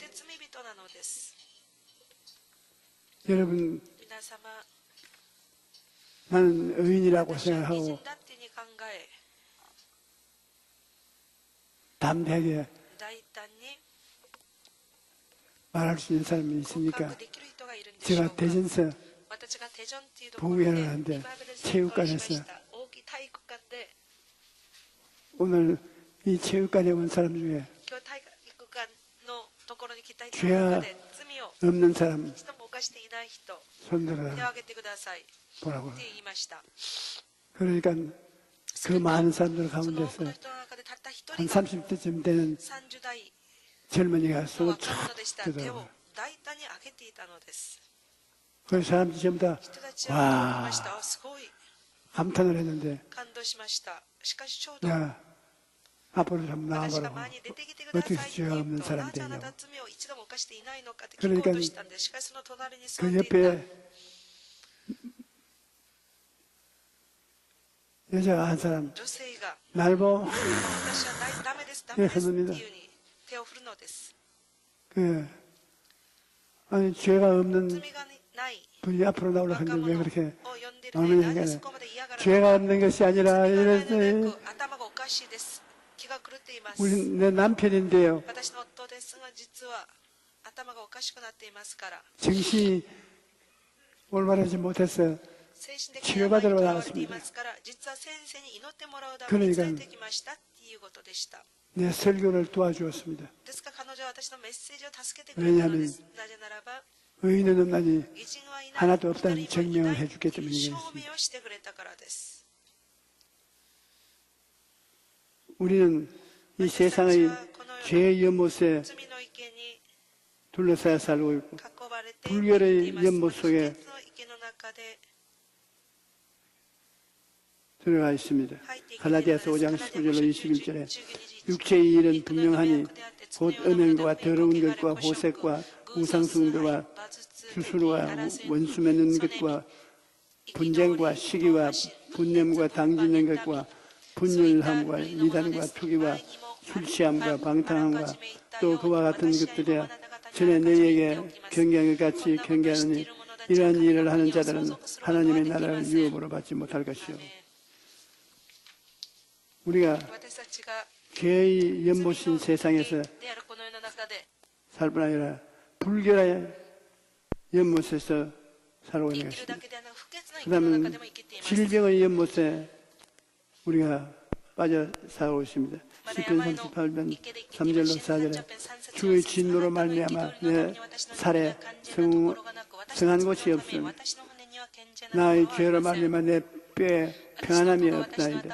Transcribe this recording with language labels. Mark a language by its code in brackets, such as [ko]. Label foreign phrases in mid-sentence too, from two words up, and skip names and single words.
[ko] 여러분 [ja] 皆様 [ko] 나는 의인이라고 [ja] 私は義 [ko] 생각하고 [ja] 人だってに考え [ko] 담대하게 [ja] 大胆に [ko] 말할 수 있는 사람이 [ja] 告 [ko] 있습니까? [ja] 白できる人がいるんでしょう [ko] 제가 [ja] か。 [ko] 대전서 [ja] 私がテジョンっていうところで [ko] 부회를 하는데 [ja] リバイバル宣言をしまし [ko] 체육관에서 [ja] た。大きい体育館で [ko] 오늘 이 체육관에 온 사람 중에 [ja] 今日体育館のところに来た人 [ko] 죄 [ja] の中で罪を [ko] 없는 사람 [ja] 一度も犯していない人 [ko] 손들어 [ja] 手を挙げてくださいって [ko] 보라고. [ja] 言いました。 [ko] 그러니까 그 많은 사람들 [ja] その多 [ko] 가운데서 [ja] くの人の中でたった一 [ko] 한 [ja] 人が [ko] 30대쯤 되는 [ja] 30代 [ko] 젊은이가 [ja] の [ko] 손을 [ja] 若者でした。 [ko] 쫙 [ja] 手を [ko] 들어. [ja] 大胆に挙げていたのです。 [ko] 그 사람들이 전부 다 [ja] 人たちは驚きま [ko] 와 [ja] した。あすごい [ko] 감탄을 했는데 [ja] 感動しました。しかしちょうど [ko] 야 앞으로 좀 [ja] 私が [ko] 나와보라고 [ja] 前に出てきてください [ko] 어떻게 [ja] って [ko] 죄가 [ja] 言う [ko] 없는 [ja] と、な [ko] 사람이 [ja] ぜあな [ko] 되냐고 [ja] た罪を一度も犯していないのかって聞こうとしたんです。しかしその隣に座っ [ko] 그 [ja] ていた [ko] 옆에 여자가 한 사람 [ja] 女性が、 [ko] 날 보고 [ja] 私はダメです、ダメですっていうふうに手を振るのです。 [ko] 그 아니 죄가 없는 [ja] 罪がない [ko] 분이 앞으로 나오려고 [ja] 若 [ko] 하는데 왜 [ja] 者を [ko] 그렇게 [ja] 呼んでる [ko] 마음에 [ja] ね。なぜ [ko] 그냥 [ja] そこまで嫌がるの [ko] 죄가 [ja] か。 [ko] 없는 것이 아니라 [ja] 罪がないので [ko] 이래서 [ja] なく頭がおかしいです。気が狂っています。 [ko] 우리 내 남편인데요 [ja] 私の夫ですが、実は頭がおかしくなっていますから、 [ko] 정신이 올바르지 못해서 [ja] 精神的に病と [ko] 치료받으러 [ja] 言われてい [ko] 나왔습니다. [ja] ますから、実は先生に祈ってもらうために連れてきましたっていうことでした。 [ko] 내 설교를 도와주었습니다. [ja] ですから彼女は私のメッセージを助けてくれたのです。なぜならば、 [ko] 의인은 없나니 [ja] 義人はいない、 [ko] 하나도 없다는 [ja] 一人もいない [ko] 증명을 해주기 [ja] という [ko] 때문이겠습니다. [ja] 証明をしてくれたからです。 [ko] 우리는 이 세상의 죄의 연못에 [ja] 罪の池に [ko] 둘러싸여 살고 있고 [ja] 囲まれて [ko] 불결의 [ja] います。 [ko] 연못 속에 [ja] 不潔の池の中で [ko] 들어가 있습니다. [ja] 入っていけているのです。 [ko] 갈라디아서 5장 19절로 21절에 19 육체의 일은 분명하니 곧 음행과 더러운 것과 호색과 우상숭배와 주술과 원수 맺는 것과 분쟁과 시기와 분념과 당짓는 것과 분열함과 이단과 투기와 술취함과 방탕함과 또 그와 같은 것들이야 전에 너희에게 경계한 것 같이 경계하느니 이러한 일을 하는 자들은 하나님의 나라를 유업으로 받지 못할 것이요. 우리가 [ja] 私たちが [ko] 죄의 연못인 세상에서 [ja] であるこの世の中で [ko] 살 뿐 아니라 불결의 연못에서 살고 [ja] 生 [ko] 있는 [ja] きるだ [ko] 것입니다. [ja] けではなく不潔な [ko] 그 [ja] 池の [ko] 다음에 [ja] 中でも生きています。 [ko] 질병의 연못에 우리가 빠져 살고 있습니다. 시편 38편 3절로 4절에 주의 진노로 말미암아 내 살에 성한 곳이 없음 나의 죄로 말미암아 내 뼈에 평안함이 없나이다.